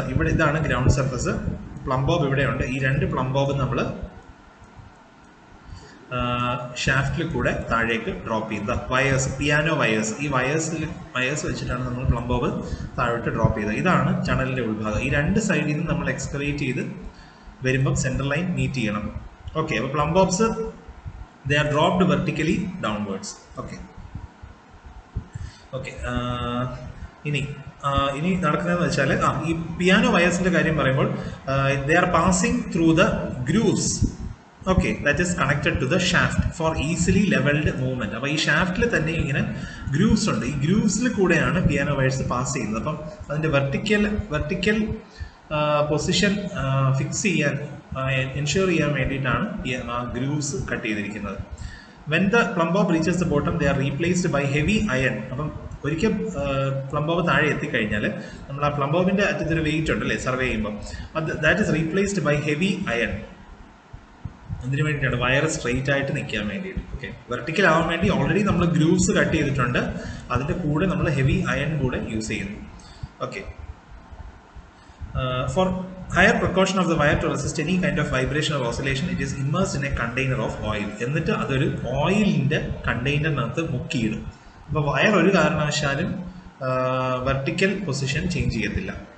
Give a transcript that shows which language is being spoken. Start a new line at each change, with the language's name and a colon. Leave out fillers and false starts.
Malayalam: ഇവിടെ ഇതാണ് ground surface. Plum Bob ഇവിടെയുണ്ട്. ഈ 2 പ്ലം ബോബ് നമ്മൾ ഷാഫ്റ്റിൽ കൂടെ താഴേക്ക് ഡ്രോപ്പ് ചെയ്ത വയേഴ്സ്, പിയാനോ വയേഴ്സ്, ഈ വയേഴ്സ് വെച്ചിട്ടാണ് നമ്മൾ പ്ലം ബോബ് താഴോട്ട് ഡ്രോപ്പ് ചെയ്തത്. ഇതാണ് ടണലിന്റെ ഉൾഭാഗം. ഈ 2 സൈഡിൽ നിന്ന് നമ്മൾ എക്സ്കവേറ്റ് ചെയ്ത് വരുമ്പം സെന്റർ ലൈൻ മീറ്റ് ചെയ്യണം. ഓക്കെ, അപ്പോൾ plum bobs
English: they are dropped vertically downwards.
Malayalam: Okay, okay, ഇനി നടക്കുന്നതെന്ന് വെച്ചാൽ ഈ പിയാനോ വയേഴ്സിന്റെ കാര്യം പറയുമ്പോൾ
English: they are passing through the grooves. Okay, that is connected to the shaft for easily leveled movement.
Malayalam: അപ്പോൾ ഈ ഷാഫ്റ്റിൽ തന്നെ ഇങ്ങനെ ഗ്രൂവ്സ് ഉണ്ട്. ഈ ഗ്രൂവ്സിൽ കൂടെയാണ് പിയാനോ വയേഴ്സ് പാസ് ചെയ്യുന്നത്. അപ്പം അതിന്റെ വെർട്ടിക്കൽ പൊസിഷൻ ഫിക്സ് ചെയ്യാൻ എൻഷുർ ചെയ്യാൻ വേണ്ടിയിട്ടാണ് ഗ്രൂവ്സ് കട്ട് ചെയ്തിരിക്കുന്നത്.
English: When the plumb bob reaches the bottom they are replaced by heavy iron.
Malayalam: അപ്പം ഒരിക്കൽ പ്ലം ബോബ് താഴെ എത്തിക്കഴിഞ്ഞാൽ നമ്മൾ ആ പ്ലം ബോബിന്റെ അറ്റത്തൊരു വെയിറ്റ് ഉണ്ടല്ലേ സർവേ ചെയ്യുമ്പോൾ,
English: That is replaced by heavy iron.
Malayalam: എന്തിനു വേണ്ടിയിട്ടാണ്? വയർ സ്ട്രെയിറ്റ് ആയിട്ട് നിൽക്കാൻ വേണ്ടിയിട്ട്. ഓക്കെ, വെർട്ടിക്കൽ ആവാൻ വേണ്ടി ഓൾറെഡി നമ്മൾ ഗ്രൂവ്സ് കട്ട് ചെയ്തിട്ടുണ്ട്. അതിന്റെ കൂടെ നമ്മൾ ഹെവി അയൺ കൂടെ യൂസ് ചെയ്യുന്നു.
English: Okay, for higher precaution of the wire to resist any kind of vibration or oscillation, it is immersed in a container of oil.
Malayalam: എന്നിട്ട് അതൊരു ഓയിലിന്റെ കണ്ടെയ്നറിനകത്ത് മുക്കിയിടും. അപ്പോൾ വയർ ഒരു കാരണവശാലും വെർട്ടിക്കൽ പൊസിഷൻ ചേഞ്ച് ചെയ്യത്തില്ല.